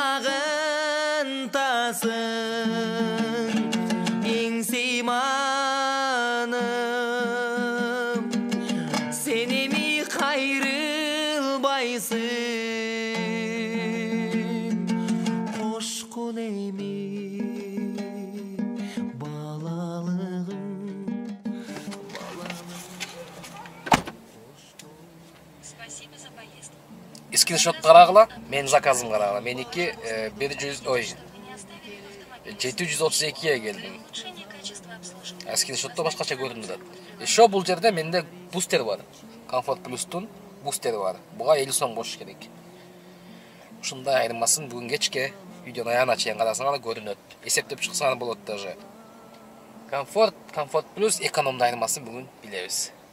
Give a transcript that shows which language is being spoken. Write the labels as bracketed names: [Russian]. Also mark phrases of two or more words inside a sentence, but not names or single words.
[Kyrgyz] сагынтасың, эң сыйманым, сен эми кайрылбайсың, кошкун эми балалыгым. [Russian] Спасибо за поездку. [Kyrgyz] Скриншот карагыла, менин заказым карагыла. Меники 732ге келдим. [Russian] Улучшение качества обслуживания. [Kyrgyz] Скриншотто башкача көрүнүп атат. Еще бул жерде менде бустер бар. Комфорт плюстун бустери бар. Буга 50 сом кош керек. Ушундай айырмасын бүгүн кечке видеонун аягына чейин карасаңар көрүнөт. Эсептеп чыксаңар болот даже. Комфорт плюс экономдун айырмасын бүгүн билебиз.